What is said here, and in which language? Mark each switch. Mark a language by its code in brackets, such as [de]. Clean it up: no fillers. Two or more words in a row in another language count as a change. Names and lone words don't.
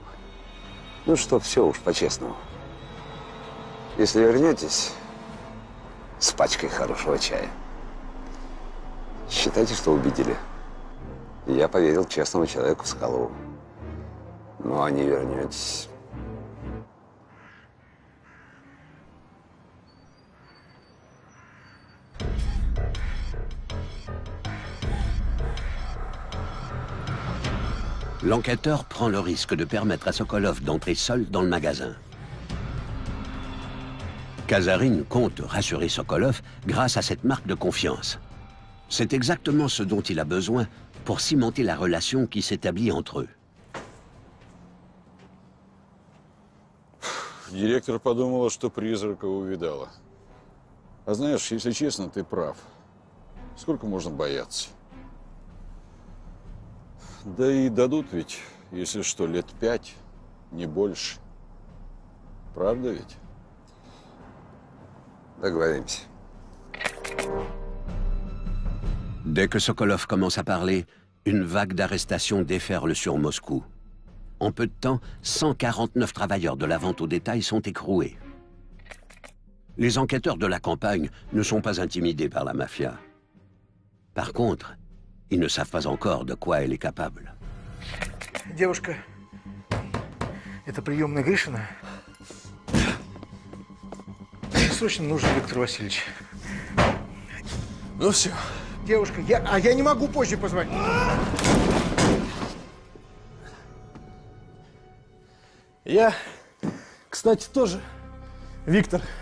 [ru] Ну, что, все уж по-честному. Если вернетесь с пачкой хорошего чая, считайте, что убедили. Я поверил честному человеку Соколову. Ну, а не вернетесь. [fr] L'enquêteur prend le risque de permettre à Sokolov d'entrer seul dans le magasin. Kazarine compte rassurer Sokolov grâce à cette marque de confiance. C'est exactement ce dont il a besoin pour cimenter la relation qui s'établit entre eux. [ru] Директор подумала, что призрака увидала. А знаешь, если честно, ты прав. Сколько можно бояться? Да и дадут ведь, если что, лет 5, не больше. Правда ведь? Договоримся. [fr] Dès que Sokolov commence à parler, une vague d'arrestations déferle sur Moscou. En peu de temps, 149 travailleurs de la vente au détail sont écroués. Les enquêteurs de la campagne ne sont pas intimidés par la mafia. Par contre, ils ne savent pas encore de quoi elle est capable. [ru] Девушка, это приемная Гришина? Срочно нужен Виктор Васильевич. Ну все. Девушка, я не могу позже позвонить. Я, кстати, тоже Виктор.